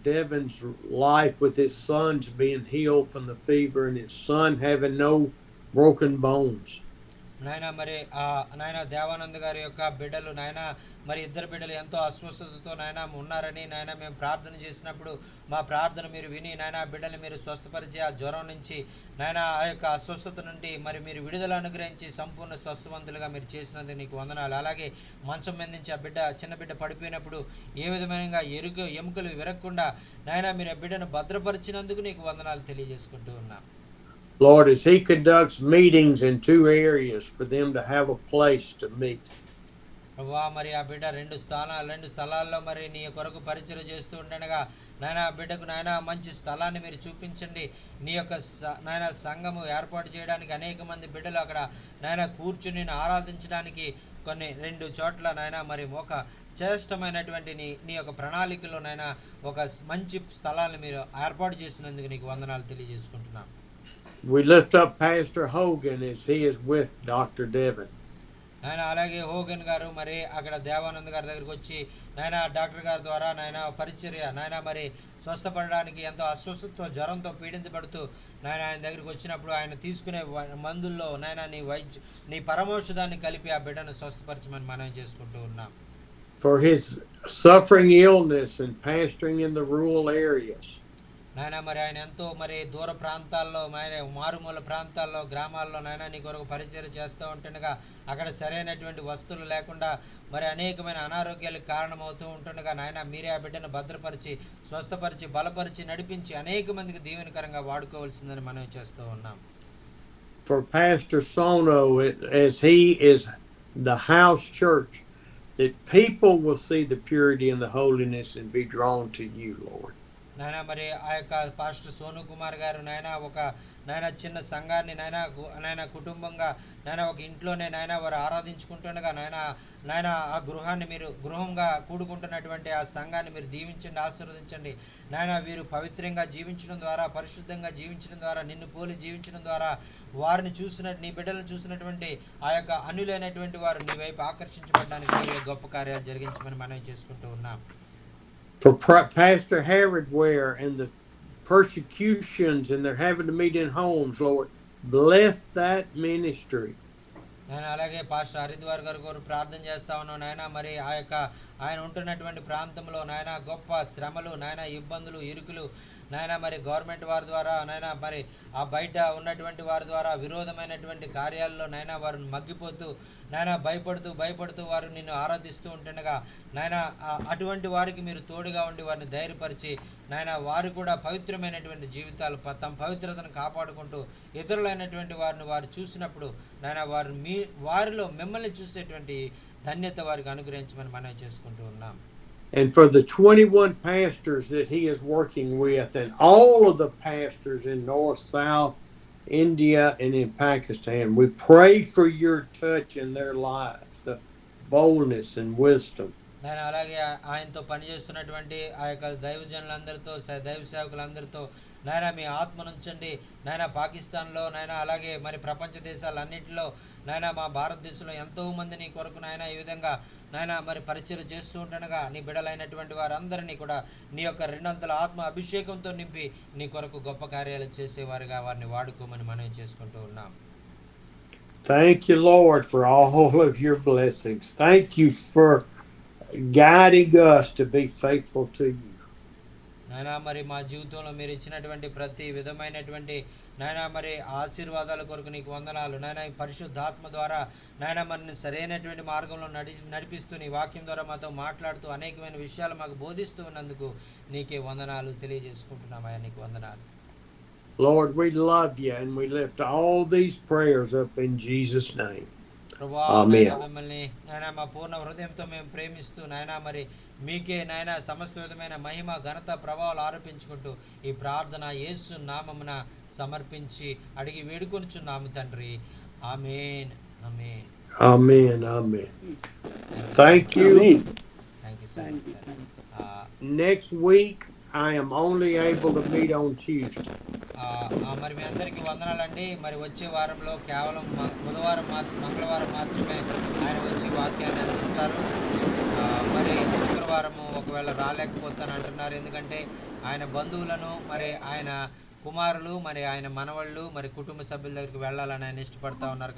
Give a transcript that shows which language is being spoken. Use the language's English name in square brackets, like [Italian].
[English] Devin's life, with his sons being healed from the fever and his son having no broken bones. [Telugu] నాయన, మరి నాయన దేవానంద్ గారి యొక్క బిడ్డలు నాయన, మరి ఇద్దరు బిడ్డలు ఎంతో అస్వస్థతతో నాయన ఉన్నారని నాయన మేము ప్రార్థన చేసినప్పుడు మా ప్రార్థన మీరు విని నాయన బిడ్డలు మీరు స్వస్థపరిచి ఆ జ్వరం నుంచి నాయన ఆ యొక్క అస్వస్థత నుండి మరి మీరు విడుదల అనుగ్రహించి సంపూర్ణ స్వస్థవంతులుగా మీరు చేసినందుకు నీకు వందనాలు. అలాగే మంచం మీద నుంచి ఆ చిన్న బిడ్డ పడిపోయినప్పుడు ఏ విధమైన ఎముకలు విరగకుండా నాయన మీరు ఆ బిడ్డను భద్రపరిచినందుకు నీకు వందనాలు తెలియజేసుకుంటూ ఉన్నాం. [English] Lord, as he conducts meetings in 2 areas for them to have a place to meet. [Telugu] ప్రభువా, మరి ఆ బిడ్డ రెండు స్థలాల్లో మరి నీ కొరకు పరిచయం చేస్తూ ఉండగా నాయన ఆ బిడ్డకు నాయన మంచి స్థలాన్ని మీరు చూపించండి. నీ యొక్క నాయన సంఘము ఏర్పాటు చేయడానికి అనేక మంది బిడ్డలు అక్కడ నాయన కూర్చుని ఆరాధించడానికి కొన్ని 2 చోట్ల నాయన మరి ఒక శ్రేష్టమైనటువంటి నీ యొక్క ప్రణాళికలో నాయన ఒక మంచి స్థలాన్ని మీరు ఏర్పాటు చేసినందుకు నీకు వందనాలు తెలియజేసుకుంటున్నాం. [English] We lift up Pastor Hogan as he is with Dr. Devin. [Telugu] నాయన అలాగే హోగన్ గారు మరి అక్కడ దేవానంద్ గారి దగ్గరికి వచ్చి నాయన డాక్టర్ గారి ద్వారా నాయన పరిచర్య నాయన మరి స్వస్థపడడానికి ఎంతో అస్వస్థతో జ్వరంతో పీడించబడుతూ నాయన ఆయన దగ్గరికి వచ్చినప్పుడు ఆయన తీసుకునే మందుల్లో నాయన నీ పరమౌషధాన్ని కలిపి ఆ బిడ్డను స్వస్థపరచమని మనం చేసుకుంటూ ఉన్నాం. [English] For his suffering illness and pastoring in the rural areas. [Telugu] నాయన మరి ఆయన ఎంతో మరి దూర ప్రాంతాల్లో మరి మారుమూల ప్రాంతాల్లో గ్రామాల్లో నాయన నీ కొరకు పరిచర్య చేస్తూ ఉంటుండగా అక్కడ సరైనటువంటి వస్తువులు లేకుండా మరి అనేకమైన అనారోగ్యాలకు కారణమవుతూ ఉంటుండగా నాయన మీరే ఆ బిడ్డను భద్రపరిచి స్వస్థపరిచి బలపరిచి నడిపించి అనేక మందికి దీవెనకరంగా వాడుకోవాల్సిందని మనం చేస్తూ ఉన్నాం. [English] For Pastor Sono, as he is the house church, that people will see the purity and the holiness and be drawn to you, Lord. [Telugu] నాయన మరి ఆ యొక్క పాస్టర్ సోను కుమార్ గారు నాయన చిన్న సంఘాన్ని నాయన కుటుంబంగా నాయన ఒక ఇంట్లోనే నాయన వారు ఆరాధించుకుంటుండగా నాయన ఆ గృహాన్ని మీరు గృహంగా కూడుకుంటున్నటువంటి ఆ సంఘాన్ని మీరు దీవించండి, ఆశీర్వదించండి. నాయన వీరు పవిత్రంగా జీవించడం ద్వారా పరిశుద్ధంగా జీవించడం ద్వారా నిన్ను పోలి జీవించడం ద్వారా వారిని నీ బిడ్డలను చూసినటువంటి ఆ యొక్క అన్యులైనటువంటి వారు నీ వైపు ఆకర్షించబడడానికి మీరే గొప్ప కార్యాలు జరిగించమని మనం చేసుకుంటూ ఉన్నాం. [English] For Pastor Herod Ware and the persecutions and they're having to meet in homes, Lord, bless that ministry. [Telugu] నేను అలాగే పాస్టర్ హరిద్వార్ గారు ప్రార్థన చేస్తా ఉన్నాను నాయన మరి ఆ యొక్క ఆయన ఉంటున్నటువంటి ప్రాంతంలో నాయన గొప్ప శ్రమలు నాయన ఇబ్బందులు ఇరుకులు నాయన మరి గవర్నమెంట్ వారి ద్వారా నాయన మరి ఆ బయట ఉన్నటువంటి వారి ద్వారా విరోధమైనటువంటి కార్యాల్లో నాయన వారు మగ్గిపోతూ నాయన భయపడుతూ వారు నిన్ను ఆరాధిస్తూ ఉంటుండగా నాయన అటువంటి వారికి మీరు తోడుగా ఉండి వారిని ధైర్యపరిచి నాయన వారు కూడా పవిత్రమైనటువంటి జీవితాలు తమ పవిత్రతను కాపాడుకుంటూ ఇతరులైనటువంటి వారిని వారు చూసినప్పుడు నాయన వారిలో మిమ్మల్ని చూసేటువంటి ధన్యత వారికి అనుగ్రహించమని మనం చేసుకుంటూ ఉన్నాం. [English] And for the 21 pastors that he is working with and all of the pastors in North, South, India and in Pakistan, we pray for your touch in their lives, the boldness and wisdom. [Telugu] నేను అలాగే ఆయనతో పనిచేస్తున్నటువంటి ఆ యొక్క దైవజనులందరితో దైవ సేవకులందరితో నాయన మీ ఆత్మనుంచండి నాయన పాకిస్తాన్లో నాయన అలాగే మరి ప్రపంచ దేశాలన్నింటిలో నాయన మా భారతదేశంలో ఎంతో మంది నీ కొరకు నాయన ఈ విధంగా నాయన మరి పరిచయం చేస్తూ ఉంటుండగా నీ బిడ్డలైనటువంటి వారందరినీ కూడా నీ యొక్క రెండంతల ఆత్మ అభిషేకంతో నింపి నీ కొరకు గొప్ప కార్యాలు చేసేవారుగా వారిని వాడుకోమని మనం చేసుకుంటూ ఉన్నాం. [English] Thank you, Lord, for all of your blessings. Thank you for guiding us to be faithful to you. [Telugu] నాయనా మరి మా జీవితంలో మీరు ఇచ్చినటువంటి ప్రతి విధమైనటువంటి నాయనా మరి ఆశీర్వాదాల కొరకు నీకు వందనాలు. నాయనా ఈ పరిశుద్ధాత్మ ద్వారా నాయనా మనల్ని సరైనటువంటి మార్గంలో నడిపిస్తూ నీ వాక్యం ద్వారా మాతో మాట్లాడుతూ అనేకమైన విషయాలు మాకు బోధిస్తూ ఉన్నందుకు నీకే వందనాలు తెలియజేసుకుంటున్నామయ్యా, నీకు వందనాలు. [English] Lord, we love you and we lift all these prayers up in Jesus' name. [Telugu] మిమ్మల్ని నాయనా మా పూర్ణ హృదయంతో మేము ప్రేమిస్తూ నాయనా మరి మీకే నాయనా సమస్త విధమైన మహిమ ఘనత ప్రభావాలు ఆరోపించుకుంటూ ఈ ప్రార్థన యేసు నామమున సమర్పించి అడిగి వేడుకొనుచున్నాము తండ్రి. ఆమేన్ ఆమేన్ ఆమేన్ ఆమేన్. [English] Thank you. Thank you so much, sir. Next week I am only able to meet on Tuesday. [Telugu] మరి మీ అందరికీ వందనాలండి. మరి వచ్చే వారంలో కేవలం బుధవారం మంగళవారం మాత్రమే ఆయన వచ్చి వాక్యాన్ని అందిస్తారు. మరి శుక్రవారము ఒకవేళ రాలేకపోతాను అంటున్నారు, ఎందుకంటే ఆయన బంధువులను మరి ఆయన కుమారులు మరి ఆయన మనవళ్ళు మరి కుటుంబ సభ్యుల దగ్గరికి వెళ్ళాలని ఆయన ఇష్టపడతా ఉన్నారు.